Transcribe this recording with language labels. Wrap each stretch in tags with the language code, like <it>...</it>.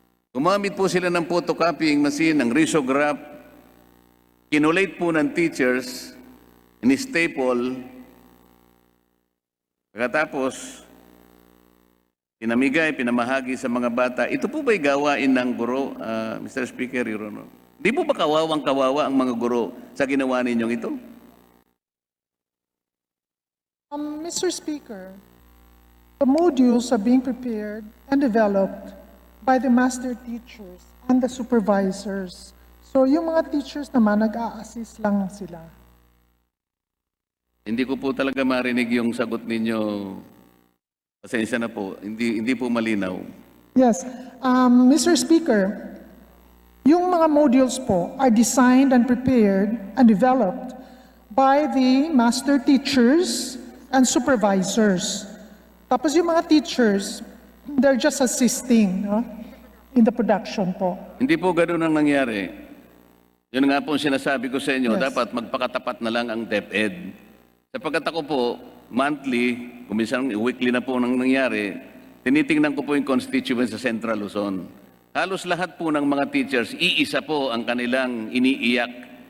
<tl>Gumamit po sila ng photocopying machine, ng risograph, kinulate po ng teachers, in-staple, pagkatapos, pinamigay, pinamahagi sa mga bata. Ito po ba'y gawain ng guro, Mr. Speaker, Your Honor? Di po ba kawawang-kawawa ang mga guro sa ginawa ninyong ito?</tl> <en>Mr. Speaker, the modules are being prepared and developed by the master teachers and the supervisors.</en> <tl>So yung mga teachers naman, nag-a-assist lang sila. Hindi ko po talaga marinig yung sagot ninyo. Pasensya na po, hindi po malinaw.</tl> <en>Yes. Mr. Speaker,</en> <tl>yung mga modules po</tl> <en>are designed and prepared and developed by the master teachers and supervisors.</en> <tl>Tapos yung mga teachers,</tl> <en>they're just assisting, no, in the production po.</en> <tl>Hindi po ganoon ang nangyari. Yun nga po ang sinasabi ko sa inyo, Yes. dapat magpakatapat na lang ang DepEd. Sapagkat ako po, monthly, kuminsan weekly na po nang nangyari, tinitingnan ko po yung constituents sa Central Luzon. Halos lahat po ng mga teachers, iisa po ang kanilang iniiyak.</tl>